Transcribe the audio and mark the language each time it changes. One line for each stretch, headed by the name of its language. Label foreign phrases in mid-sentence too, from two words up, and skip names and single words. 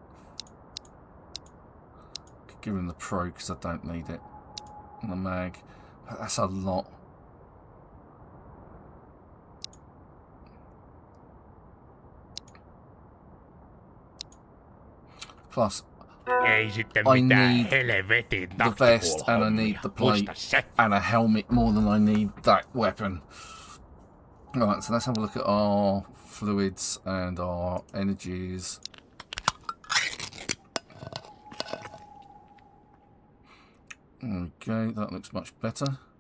English: Give him the pro because I don't need it. And the mag. That's a lot. Plus,
Finnish: Ei sitten
English: I
Finnish: mitään
English: need
Finnish: helvetin
English: the vest and I need
Finnish: taktikuul-hommia.
English: the plate
Finnish: Muista se.
English: and a helmet more than I need that weapon. Alright, so let's have a look at our fluids and our energies. Okay, that looks much better.